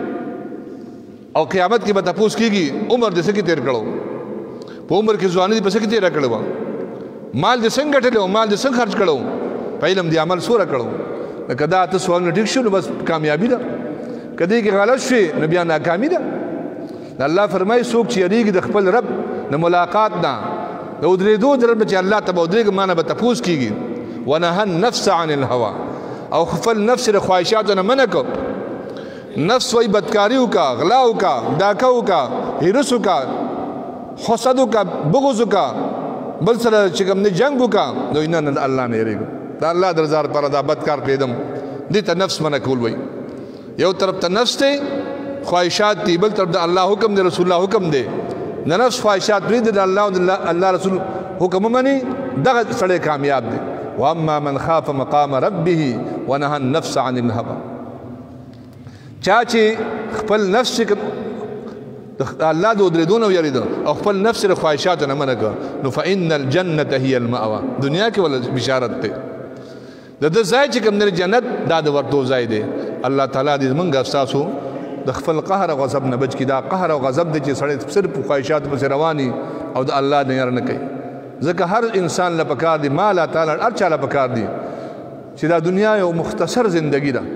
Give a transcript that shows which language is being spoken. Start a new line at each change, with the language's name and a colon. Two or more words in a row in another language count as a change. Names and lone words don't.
Pashto: او قیامت کې به تپوس کېږي عمر دې څه کې تیر کړو په عمر کې ځواني دې په څه کې تیر کړو مال دې څنګه ګټلو مال دې څنګه خرج کړو په علم دې عمل سوره کړو که دا اته سوالونه ټیک شو نو بس کامیابي ده، که دې کې غلط شوې نو بیا ناکامي ده. الله فرمایي څوک چې یریږي د خپل رب د ملاقات نه، د ودرېدو د رب چې الله ته به ودرېږي ما نه به تپوس کېږي.
Arabic: ونهى النفس عن الهوى،
Pashto: او خپل نفس د خواهشاتو نه منع کړو. نفس وایي بدکاري وکړه، غلا وکړه، ډاکه وکړه، هرس وکړه، حسد وکړه، بغض وکړه، بل سره چې کوم نه جنګ وکړه، نو نه الله نه یریږم، د الله د رضا لپاره دا بدکار پرېږدم. دې ته نفس منع کول وایي. یو طرف ته نفس دی، خواهشات دي، بل طرف د الله حکم دی، رسول الله حکم دی. د نفس خواهشات پرېږدي، د الله او د الله رسول حکم ومني، دغه سړی کامیاب دی.
Arabic: واما من خاف مقام ربه ونهى النفس عن الهوى،
Pashto: چا چې خپل نفس الله د ودرېدو نه ویرېده او خپل نفس د خواهشاتو نه منع کړه، نو
Arabic: فإن الجنة هي المأوى،
Pashto: دنیا کې ولا بشارت دی. د ده ځای چې کوم دی جنت، دا د ورتو ځای دی. الله تعالی دې موږ ستاسو د خپل قهر او غضب نه بچ کړي. دا قهر او غضب دی چې سړی صرف په خواهشاتو پسې رواني او د الله نه یره نه کوي. ځکه هر انسان له پکار دی، ما الله تعالی هر چا له پکار دی چې دا دنیا یو مختصر زندگی ده.